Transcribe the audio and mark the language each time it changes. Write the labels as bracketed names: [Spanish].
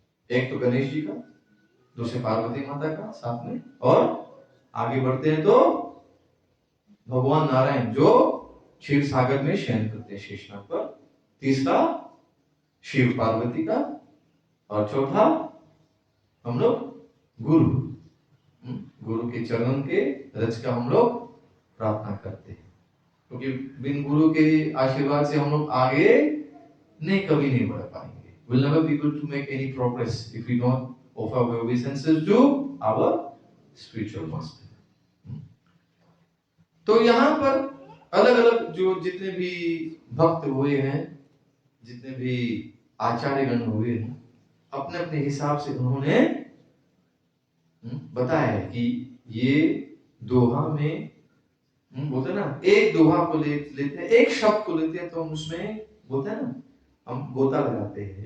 [Hindi] एक तो गणेश जी का, दूसरे पार्वती माता का साथ में, और आगे बढ़ते हैं तो भगवान नारायण जो क्षीर सागर में शयन करते हैं शेषनाग पर, तीसरा शिव पार्वती का, और चौथा हम लोग गुरु के चरण के रज का हम लोग प्रार्थना करते हैं। क्योंकि बिन गुरु के आशीर्वाद से हम लोग आगे कभी नहीं बढ़ पाएंगे। [English] We'll never be able to make any progress if we don't offer our obeisances to our spiritual master. [Hindi] तो यहाँ पर अलग अलग जो जितने भी भक्त हुए हैं, जितने भी आचार्यगण हुए हैं, अपने अपने हिसाब से उन्होंने बताया कि ये दोहा में बोलते ना, एक दोहा को लेते हैं, एक शब्द को लेते हैं तो हम उसमें बोलते हैं ना, हम गोता लगाते हैं।